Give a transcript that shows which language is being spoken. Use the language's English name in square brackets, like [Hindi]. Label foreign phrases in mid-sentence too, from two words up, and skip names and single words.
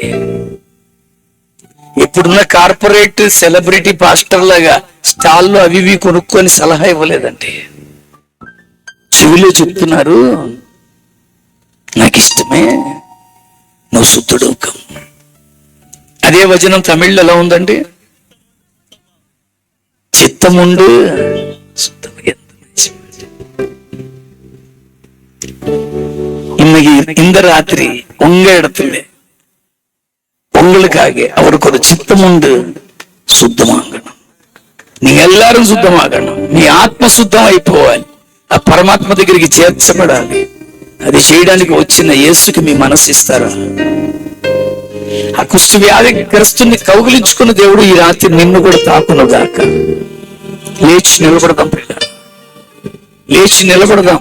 [Telugu] ఇప్పుడున్న [English] corporate celebrity pastor [Telugu] లాగా స్టాల్లో అవి ఇవి కొనుక్కొని సలహా ఇవ్వలేదండి. చెవిలో చెప్తున్నారు, నాకు ఇష్టమే, నువ్వు శుద్ధుడు. అదే వచనం తమిళ్లో ఎలా ఉందండి? [Tamil] చిత్తముండు இந்த ராத்திரி உங்க இடத்துல உங்களுக்காக அவருக்கு ஒரு சித்தம் உண்டு. శుద్ధమాగணும். நீங்க எல்லாரும் శుద్ధమాగணும். [Telugu] మీ ఆత్మ శుద్ధం అయిపోవాలి, ఆ పరమాత్మ దగ్గరికి చేర్చబడాలి. అది చేయడానికి వచ్చిన యేసుకి మీ మనసు ఇస్తారా? ఆ కుష్ఠ వ్యాధిగ్రస్తుని కౌగిలించుకున్న దేవుడు ఈ రాత్రి నిన్ను కూడా తాకును గాక. లేచి నిలబడదాం పిల్లలు, లేచి నిలబడదాం.